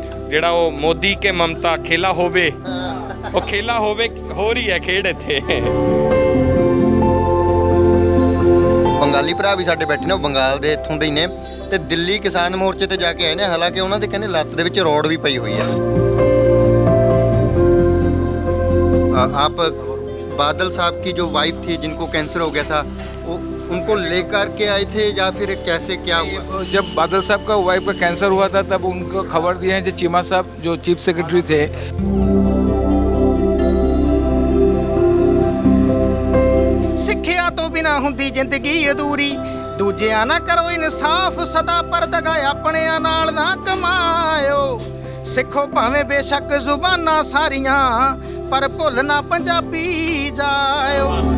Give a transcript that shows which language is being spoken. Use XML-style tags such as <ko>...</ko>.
<pa>ਜਿਹੜਾ ਉਹ ਮੋਦੀ ਕੇ ਮਮਤਾ ਖੇਲਾ ਹੋਵੇ, ਉਹ ਖੇਲਾ ਹੋਵੇ ਹੋ ਰਹੀ ਹੈ ਖੇਡ ਇੱਥੇ। ਬੰਗਾਲੀ ਭਰਾ ਵੀ ਸਾਡੇ ਬੈਠੇ ਨੇ, ਉਹ ਬੰਗਾਲ ਦੇ ਇੱਥੋਂ ਦੇ ਹੀ ਨੇ ਤੇ ਦਿੱਲੀ ਕਿਸਾਨ ਮੋਰਚੇ ਤੇ ਜਾ ਕੇ ਆਏ ਨੇ। ਹਾਲਾਂਕਿ ਉਹਨਾਂ ਦੇ ਕਹਿੰਦੇ ਲੱਤ ਦੇ ਵਿੱਚ ਰੋਡ ਵੀ ਪਈ ਹੋਈ ਹੈ।</pa> <hi>आप बादल साहब की जो वाइफ थी जिनको कैंसर हो गया था, वो उनको लेकर के आए थे या फिर कैसे क्या हुआ? जब बादल साहब का वाइफ का कैंसर हुआ था तब उनको खबर दिए हैं जो चीमा साहब जो चीफ सेक्रेटरी थे।</hi> <pa>ਸਿੱਖਿਆ ਤੋਂ ਬਿਨਾ ਹੁੰਦੀ ਜ਼ਿੰਦਗੀ ਅਧੂਰੀ, ਦੂਜਿਆਂ ਨਾ ਕਰੋ ਇਨਸਾਫ, ਸਦਾ ਪਰ ਦਗਾ ਆਪਣਿਆਂ ਨਾਲ ਨਾ ਕਮਾਇਓ। ਸਿੱਖੋ ਭਾਵੇਂ ਬੇਸ਼ੱਕ ਜ਼ੁਬਾਨਾਂ ਸਾਰੀਆਂ, ਪਰ ਭੁੱਲ ਨਾ ਪੰਜਾਬੀ ਜਾਇਓ।</pa>